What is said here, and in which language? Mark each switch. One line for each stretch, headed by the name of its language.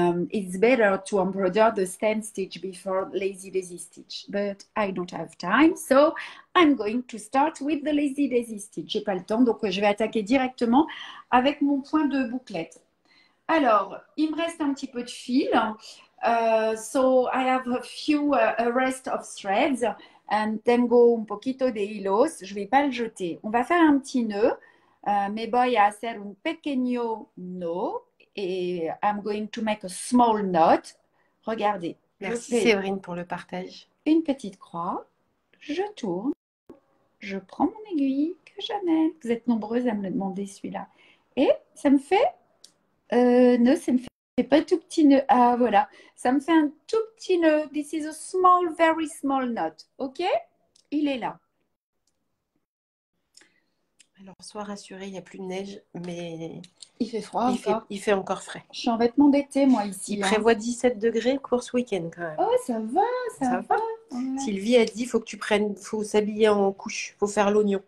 English: It's better to embroider the stem stitch before lazy daisy stitch, but I don't have time, so I'm going to start with the lazy daisy stitch.
French: J'ai pas le temps, donc je vais attaquer directement avec mon point de bouclette. Alors, il me reste un petit peu de fil.
English: So I have a few a rest of threads
French: and
Spanish: tengo un poquito de hilos.
French: Je vais pas le jeter. On va faire un petit nœud.
Spanish: Me voy a hacer un pequeño nœud et
English: I'm going to make a small knot.
French: Regardez. Merci Séverine pour le partage. Une petite croix. Je tourne. Je prends mon aiguille que j'amène. Vous êtes nombreuses à me le demander celui-là. Et ça me fait nœud, ça me fait pas tout petit nœud. Ah, voilà. Ça me fait un tout petit nœud.
English: This is a small, very small knot.
French: OK? Il est là. Alors, sois rassurée, il n'y a plus de neige, mais il fait froid encore. Il fait encore frais. Je suis en vêtements d'été, moi, ici. Il prévoit 17 degrés pour ce week-end, quand même. Oh, ça va, ça va. Ouais. Sylvie a dit, faut s'habiller en couche, faut faire l'oignon.